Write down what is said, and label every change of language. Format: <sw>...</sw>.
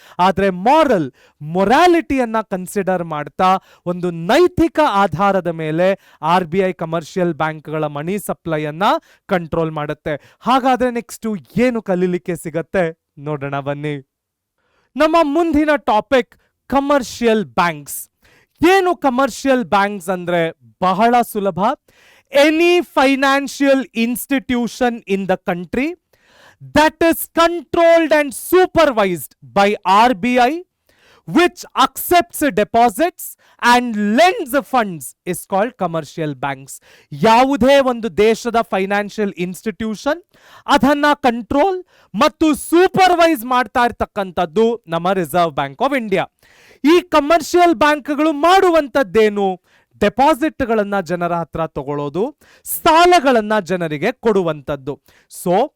<kn>ಆದ್ರೆ ಮೊರಾಲಿಟಿಯನ್ನ ಕನ್ಸಿಡರ್ ಮಾಡ್ತಾ ಒಂದು ನೈತಿಕ ಆಧಾರದ ಮೇಲೆ RBI ಕಮರ್ಷಿಯಲ್ ಬ್ಯಾಂಕ್ಗಳ ಮನಿ ಸಪ್ಲೈ ಅನ್ನ ಕಂಟ್ರೋಲ್ ಮಾಡುತ್ತೆ. ಹಾಗಾದ್ರೆ ನೆಕ್ಸ್ಟ್ ಏನು ಕಲೀಲಿಕ್ಕೆ ಸಿಗತ್ತೆ ನೋಡೋಣ ಬನ್ನಿ. ನಮ್ಮ ಮುಂದಿನ ಟಾಪಿಕ್ ಕಮರ್ಷಿಯಲ್ ಬ್ಯಾಂಕ್ಸ್. ಏನು ಕಮರ್ಷಿಯಲ್ ಬ್ಯಾಂಕ್ಸ್ ಅಂದ್ರೆ ಬಹಳ ಸುಲಭ.</kn> <en>Any financial institution in the country that is controlled and supervised by RBI, which accepts deposits and lends funds is called commercial banks.</en> <kn>ಯಾವುದೇ ಒಂದು ದೇಶದ ಫೈನಾನ್ಷಿಯಲ್ ಇನ್ಸ್ಟಿಟ್ಯೂಷನ್ ಅದನ್ನ ಕಂಟ್ರೋಲ್ ಮತ್ತು supervise ಮಾಡ್ತಾ ಇರ್ತಕ್ಕಂಥದ್ದು ನಮ್ಮ ರಿಸರ್ವ್ ಬ್ಯಾಂಕ್ ಆಫ್ ಇಂಡಿಯಾ. ಈ commercial ಬ್ಯಾಂಕ್ಗಳು ಮಾಡುವಂಥದ್ದೇನು? ಡೆಪಾಸಿಟ್ಗಳನ್ನ ಜನರ ಹತ್ರ ತಗೊಳ್ಳೋದು, ಸಾಲಗಳನ್ನ ಜನರಿಗೆ ಕೊಡುವಂಥದ್ದು. ಸೊ</kn>